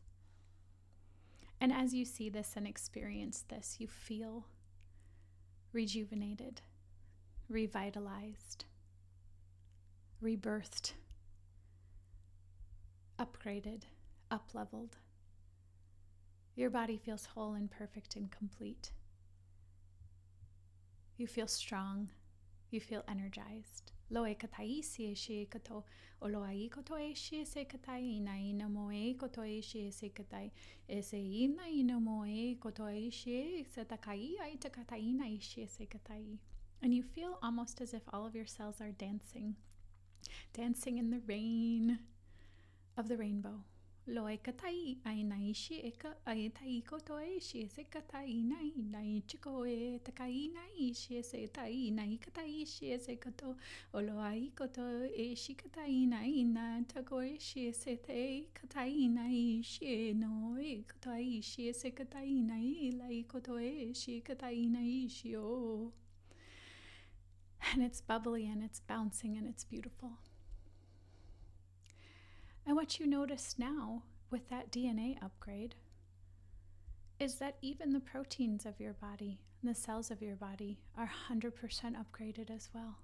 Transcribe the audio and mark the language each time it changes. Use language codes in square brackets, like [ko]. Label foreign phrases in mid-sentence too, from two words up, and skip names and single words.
[en] And as you see this and experience this, you feel rejuvenated, revitalized, rebirthed, upgraded, up-leveled. Your body feels whole and perfect and complete. You feel strong. You feel energized. Loe katai sie she kato, o loai koto e she se katai, nai no moe koto e she se katai, e se ina no moe koto e she se takai, ai takatai nai she se katai. And you feel almost as if all of your cells are dancing in the rain of the rainbow, Loi katai ai nai shi eka ai tai koto e shi se katai nai nai chiko e takai nai shi se tai nai katai shi se koto olo ai koto e shi katai nai na tako e shi se te katai nai shi no e katai shi se katai nai lai koto e shi katai nai shi o. And it's bubbly and it's bouncing and it's beautiful. And what you notice now with that DNA upgrade is that even the proteins of your body, the cells of your body, are 100% upgraded as well.